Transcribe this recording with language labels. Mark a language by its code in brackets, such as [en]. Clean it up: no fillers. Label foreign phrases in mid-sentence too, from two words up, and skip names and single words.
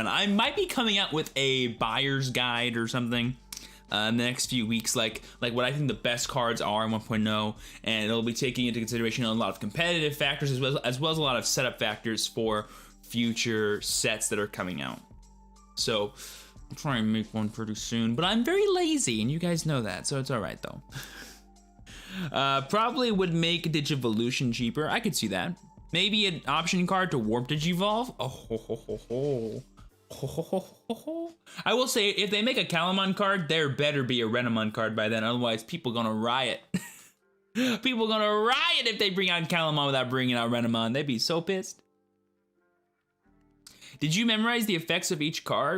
[en] I might be coming out with a buyer's guide or something in the next few weeks, like what I think the best cards are in 1.0, and it'll be taking into consideration a lot of competitive factors as well as a lot of setup factors for future sets that are coming out. So I'll try and make one pretty soon, but I'm very lazy, and you guys know that, so it's all right though. Probably would make Digivolution cheaper. I could see that. Maybe an option card to Warp Digivolve. Oh, ho, ho, ho, ho. I will say, if they make a Calamon card, there better be a Renamon card by then. Otherwise, people gonna riot. People gonna riot if they bring out Calamon without bringing out Renamon. They'd be so pissed. Did you memorize the effects of each card?